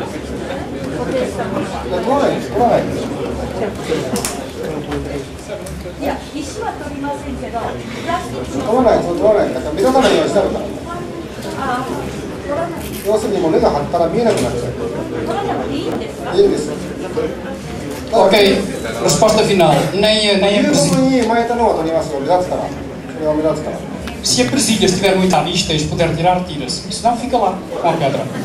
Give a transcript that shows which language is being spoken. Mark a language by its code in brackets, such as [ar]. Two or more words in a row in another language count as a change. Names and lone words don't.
[ja] 固定したものは。取らないです。取らないです。いや、石は取りませんけど、プラスチックの。取らない、取らない。だから目立たないようにしてあるから。取らない。要するにもう根が張ったら見えなくなっちゃう。取らなくていいんですか？いいんです。 [pt] Ok, resposta final. Nem a presilha. Se a presilha estiver muito à vista e puder tirar, tira-se. Senão fica lá, com a pedra.